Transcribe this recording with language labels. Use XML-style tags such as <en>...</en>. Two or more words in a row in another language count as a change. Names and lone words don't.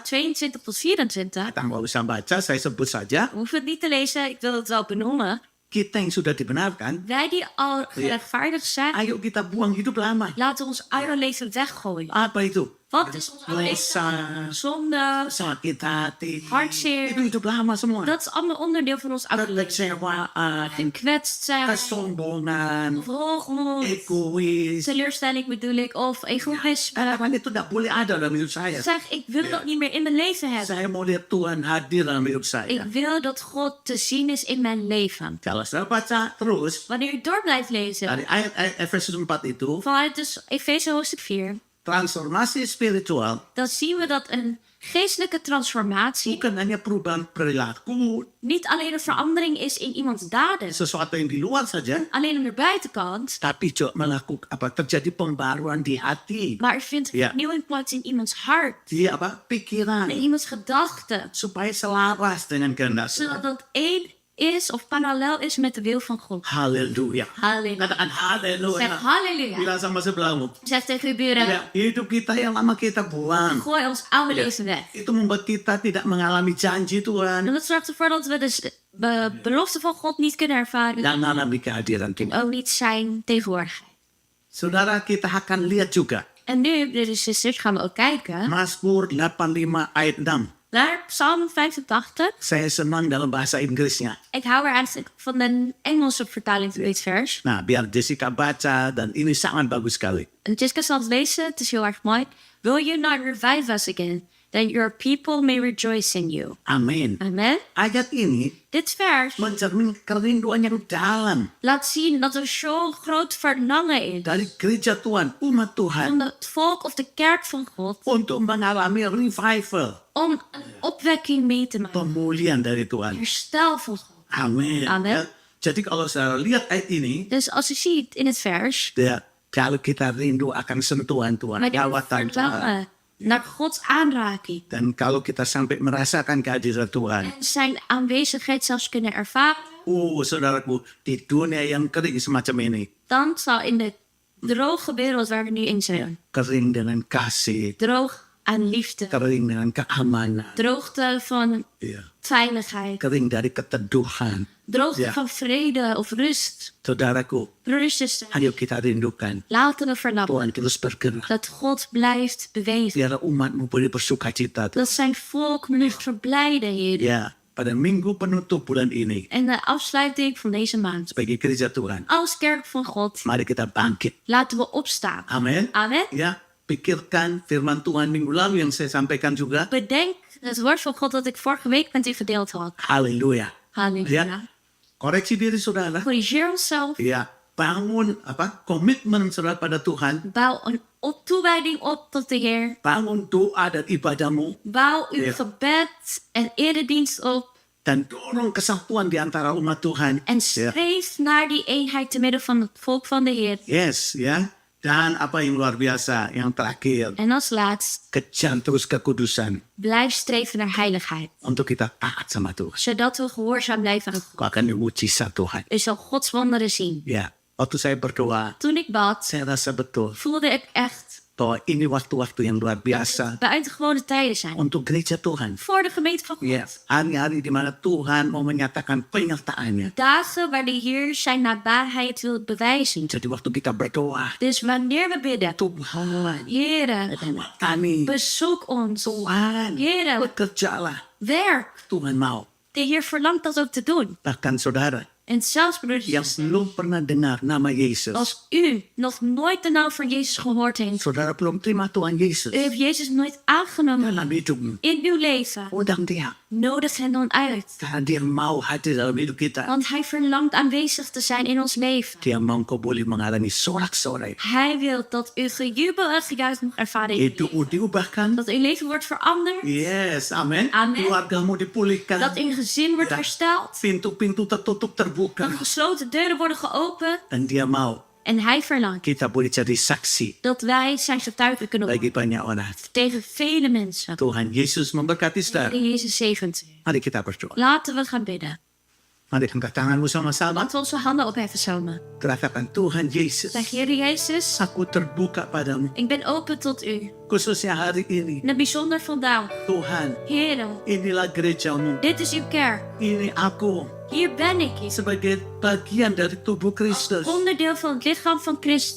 <nl>22 tot 24.</nl> <id>Kita nggak usah baca, saya sebut saja.</id> <nl>We hoeven het niet te lezen, ik wil het wel benoemen.</nl> <id>Kita yang sudah dibenarkan,</id> <nl>Wij die al gerechtvaardigd zijn,</nl> <id>ayo kita buang hidup lama.</id> <nl>laten we ons oude leven weggooien.</nl> <id>Apa itu?</id> <nl>Wat is ons oude</nl> <id>Dosa,</id> <nl>leven? Zonde,</nl> <id>sakit hati,</id> <nl>hartzeer.</nl> <id>itu hidup lama semua.</id> <nl>Dat is allemaal onderdeel van ons oude leven.</nl> <id>Kekecewaan,</id> <nl>Gekwetst zijn,</nl> <id>kesombongan,</id> <nl>hoogmoed,</nl> <id>egoïs.</id> <nl>teleurstelling bedoel ik, of egoïsme.</nl> <id>Hal itu tidak boleh ada dalam hidup saya.</id> <nl>Zeg, ik wil dat niet meer in mijn leven hebben.</nl> <id>Saya mau lihat Tuhan hadir dalam hidup</id> <nl>Ik</nl> <id>saya.</id> <nl>wil dat God te zien is in mijn leven.</nl> <id>Kalau saya baca terus,</id> <nl>Wanneer je door blijft lezen,</nl> <id>dari ayat-ayat Efesus 4 itu,</id> <nl>vanuit dus Efeze hoofdstuk 4,</nl> <id>transformasi spiritual</id> <nl>dan zien we dat een geestelijke transformatie</nl> <id>bukan hanya perubahan perilaku,</id> <nl>niet alleen een verandering is in iemands daden,</nl> <id>sesuatu yang di luar saja,</id> <nl>alleen aan de buitenkant,</nl> <id>tapi juga melakukan terjadi pembaruan di hati,</id> <nl>maar er vindt Ja. vernieuwing plaats in iemands hart,</nl> <id>di pikiran,</id> <nl>in iemands gedachten,</nl> <id>supaya selaras dengan kehendak</id> <nl>zodat</nl> <id>Tuhan.</id> <nl>dat één is of parallel is met de wil van God.</nl> <id>Haleluya.</id> <nl>Halleluja.</nl> <id>Katakan haleluya.</id> <nl>Zeg halleluja.</nl> <id>Bilang sama sebelahmu.</id> <nl>Zeg tegen uw buren,</nl> <id>Ya, hidup kita yang lama kita buang.</id> <nl>gooi ons oude Ja. leven weg.</nl> <id>Itu membuat kita tidak mengalami janji Tuhan</id> <nl>En dat zorgt ervoor dat we dus de belofte van God niet kunnen ervaren.</nl> <id>dan mengalami kehadiran Tuhan.</id> <nl>Ook niet zijn tegenwoordigheid.</nl> <id>Saudara, kita akan lihat juga</id> <nl>En nu, broeders en zusters, gaan we ook kijken</nl> <id>Mazmur 85 ayat 6.</id> <nl>naar Psalm 85.</nl> <id>Saya senang dalam bahasa Inggrisnya.</id> <nl>Ik hou er eigenlijk van de Engelse vertaling van dit vers.</nl> <id>Nah, biar Jessica baca dan ini sangat bagus sekali.</id> <nl>En Jessica zal het lezen, het is heel erg mooi.</nl> <en>Will you not revive us again, that your people may rejoice in you?</en> <id>Amin.</id> <nl>Amen.</nl> <id>Ayat ini</id> <nl>Dit vers</nl> <id>mencermin kerinduan yang dalam</id> <nl>laat zien dat er zo'n groot verlangen is</nl> <id>dari gereja Tuhan, umat Tuhan,</id> <nl>van het volk of de kerk van God</nl> <id>untuk mengalami revival,</id> <nl>om een opwekking mee te maken.</nl> <id>pemulihan dari Tuhan.</id> <nl>Herstel van God.</nl> <id>Amin.</id> <nl>Amen.</nl> <id>Ya, jadi kalau saya lihat ayat ini,</id> <nl>Dus als je ziet in het vers,</nl> <id>ya, kalau kita rindu akan sentuhan Tuhan,</id> <nl>maar die</nl> <id>lawatan Tuhan,</id> <nl>verlangen naar Gods aanraking</nl> <id>dan kalau kita sampai merasakan kehadiran Tuhan,</id> <nl>en zijn aanwezigheid zelfs kunnen ervaren,</nl> <id>saudaraku, di dunia yang kering semacam ini,</id> <nl>dan zal in de droge wereld waar we nu in zijn,</nl> <id>kering dengan kasih,</id> <nl>droog aan liefde,</nl> <id>kering dengan keamanan,</id> <nl>droogte van</nl> <id>ya,</id> <nl>veiligheid,</nl> <id>kering dari keteduhan.</id> <nl>droogte Ja. van vrede of rust.</nl> <id>Saudaraku,</id> <nl>Broeders en zusters,</nl> <id>ayo kita rindukan</id> <nl>laten we verlangen</nl> <id>Tuhan terus bergerak.</id> <nl>dat God blijft bewegen.</nl> <id>Biar umatmu boleh bersuka cita.</id> <nl>Dat zijn volk moet verblijden, Heer.</nl> <id>Ya, pada minggu penutup bulan ini,</id> <nl>En de afsluiting van deze maand.</nl> <id>sebagai gereja Tuhan,</id> <nl>Als kerk van God,</nl> <id>mari kita bangkit.</id> <nl>laten we opstaan.</nl> <id>Amin.</id> <nl>Amen.</nl> <id>Ya, pikirkan firman Tuhan minggu lalu yang saya sampaikan juga.</id> <nl>Bedenk het woord van God dat ik vorige week met u verdeeld had.</nl> <id>Haleluya.</id> <nl>Halleluja.</nl> <id>Ya, koreksi diri saudara.</id> <nl>Corrigeer onszelf.</nl> <id>Ya, bangun komitmen saudara pada Tuhan.</id> <nl>Bouw een toewijding op tot de Heer.</nl> <id>Bangun doa dan ibadahmu</id> <nl>Bouw uw Ja. gebed en eredienst op.</nl> <id>dan dorong kesatuan di antara umat Tuhan.</id> <nl>En</nl> <id>Ya.</id> <nl>streef naar die eenheid te midden van het volk van de Heer.</nl> <id>Yes, ya. Dan apa yang luar biasa, yang terakhir,</id> <nl>En als laatst,</nl> <id>kejar terus kekudusan</id> <nl>blijf streven naar heiligheid.</nl> <id>untuk kita taat sama Tuhan.</id> <nl>Zodat we gehoorzaam blijven aan God.</nl> <id>Kau akan mujizat Tuhan.</id> <nl>U zal Gods wonderen zien.</nl> <id>Ya, waktu saya berdoa,</id> <nl>Toen ik bad,</nl> <id>saya rasa betul</id> <nl>voelde ik echt</nl> <id>bahwa ini waktu-waktu yang luar biasa</id> <nl>buitengewone tijden zijn.</nl> <id>untuk gereja Tuhan.</id> <nl>Voor de gemeente van God.</nl> <id>Ya, hari-hari di mana Tuhan mau menyatakan penyertaannya.</id> <nl>Dagen waar de Heer zijn nabijheid wil bewijzen.</nl> <id>Jadi waktu kita berdoa,</id> <nl>Dus wanneer we bidden,</nl> <id>Tuhan,</id> <nl>Heere,</nl> <id>kami,</id> <nl>bezoek ons.</nl> <id>Tuhan,</id> <nl>Heere,</nl> <id>bekerjalah.</id> <nl>werk.</nl> <id>Tuhan mau.</id> <nl>De Heer verlangt dat ook te doen.</nl> <id>Bahkan saudara,</id> <nl>En zelfs, broeders,</nl> <id>yang belum pernah dengar nama Yesus,</id> <nl>als u nog nooit de naam van Jezus gehoord heeft,</nl> <id>saudara belum terima Tuhan Yesus</id> <nl>u heeft Jezus nooit aangenomen</nl> <id>dalam hidupmu,</id> <nl>in uw leven,</nl> <id>undang dia.</id> <nl>nodig hen dan uit.</nl> <id>Karena dia mau hadir dalam hidup kita.</id> <nl>Want hij verlangt aanwezig te zijn in ons leven.</nl> <id>Dia mau kau boleh mengalami sorak-sorai.</id> <nl>Hij wil dat u gejubel en gejuich mag ervaren in uw</nl> <id>Itu</id> <nl>leven.</nl> <id>diubahkan.</id> <nl>Dat uw leven wordt veranderd.</nl> <id>Yes, amin.</id> <nl>Amen.</nl> <id>Keluargamu dipulihkan.</id> <nl>Dat uw gezin wordt Ja. hersteld.</nl> <id>Pintu-pintu tertutup terbuka.</id> <nl>Dat gesloten deuren worden geopend.</nl> <id>Dan dia mau</id> <nl>En hij verlangt</nl> <id>kita boleh jadi saksi</id> <nl>dat wij zijn getuigen kunnen</nl> <id>bagi</id> <nl>worden</nl> <id>banyak orang.</id> <nl>tegen vele mensen.</nl> <id>Tuhan Yesus memberkati saudara.</id> <nl>In Jezus zegent u.</nl> <id>Mari kita berdoa.</id> <nl>Laten we gaan bidden.</nl> <id>Mari angkat tanganmu sama-sama.</id> <nl>Laten we onze handen opheffen samen.</nl> <id>Katakan, Tuhan Yesus,</id> <nl>Zeg, Heer Jezus,</nl> <id>aku terbuka padamu.</id> <nl>ik ben open tot u.</nl> <id>Khususnya hari ini.</id> <nl>En het bijzonder vandaag.</nl> <id>Tuhan,</id> <nl>Heer,</nl> <id>inilah gerejamu.</id> <nl>dit is uw kerk.</nl> <id>Ini aku</id> <nl>Hier ben ik,</nl> <id>sebagai bagian dari tubuh Kristus.</id> <nl>onderdeel van het lichaam van Christus.</nl>